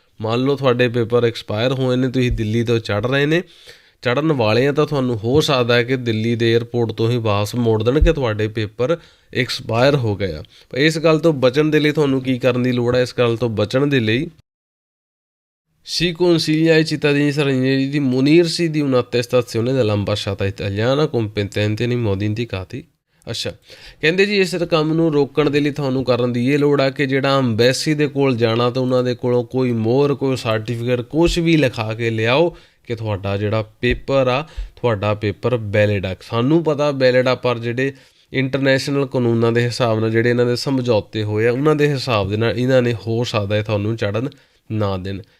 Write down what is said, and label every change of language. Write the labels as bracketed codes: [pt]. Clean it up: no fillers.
[pa] ਮੰਨ ਲਓ ਤੁਹਾਡੇ ਪੇਪਰ ਐਕਸਪਾਇਰ ਹੋਏ ਨੇ, ਤੁਸੀਂ ਦਿੱਲੀ ਤੋਂ ਚੜ੍ਹਨ ਵਾਲੇ ਆ, ਤਾਂ ਤੁਹਾਨੂੰ ਹੋ ਸਕਦਾ ਹੈ ਕਿ ਦਿੱਲੀ ਦੇ ਏਅਰਪੋਰਟ ਤੋਂ ਹੀ ਵਾਪਸ ਮੋੜ ਦੇਣ ਕਿ ਤੁਹਾਡੇ ਪੇਪਰ ਐਕਸਪਾਇਰ ਹੋ ਗਏ ਆ। ਇਸ ਗੱਲ ਤੋਂ ਬਚਣ ਦੇ ਲਈ ਤੁਹਾਨੂੰ ਕੀ ਕਰਨ ਦੀ ਲੋੜ ਹੈ? ਇਸ ਗੱਲ ਤੋਂ ਬਚਣ ਦੇ ਲਈ [it] Si consiglia ai cittadini stranieri di munirsi di un'attestazione dell'ambasciata italiana competente nei modi indicati। [pa] ਅੱਛਾ, ਕਹਿੰਦੇ ਜੀ ਇਸ ਕੰਮ ਨੂੰ ਰੋਕਣ ਦੇ ਲਈ ਤੁਹਾਨੂੰ ਕਰਨ ਦੀ ਇਹ ਲੋੜ ਆ ਕਿ ਜਿਹੜਾ ਅੰਬੈਸੀ ਦੇ ਕੋਲ ਜਾਣਾ ਤਾਂ ਉਹਨਾਂ ਦੇ ਕੋਲੋਂ ਕੋਈ ਮੋਹਰ, ਕੋਈ ਸਰਟੀਫਿਕੇਟ, ਕੁਛ ਵੀ ਲਿਖਾ ਕੇ ਲਿਆਓ ਕਿ ਤੁਹਾਡਾ ਜਿਹੜਾ ਪੇਪਰ ਆ, ਤੁਹਾਡਾ ਪੇਪਰ ਵੈਲਿਡ ਆ। ਸਾਨੂੰ ਪਤਾ ਵੈਲਿਡ ਆ, ਪਰ ਜਿਹੜੇ ਇੰਟਰਨੈਸ਼ਨਲ ਕਾਨੂੰਨਾਂ ਦੇ ਹਿਸਾਬ ਨਾਲ ਜਿਹੜੇ ਇਹਨਾਂ ਦੇ ਸਮਝੌਤੇ ਹੋਏ ਆ, ਉਹਨਾਂ ਦੇ ਹਿਸਾਬ ਦੇ ਨਾਲ ਇਹਨਾਂ ਨੇ ਹੋ ਸਕਦਾ ਹੈ ਤੁਹਾਨੂੰ ਚੜ੍ਹਨ ਨਾ ਦੇਣ।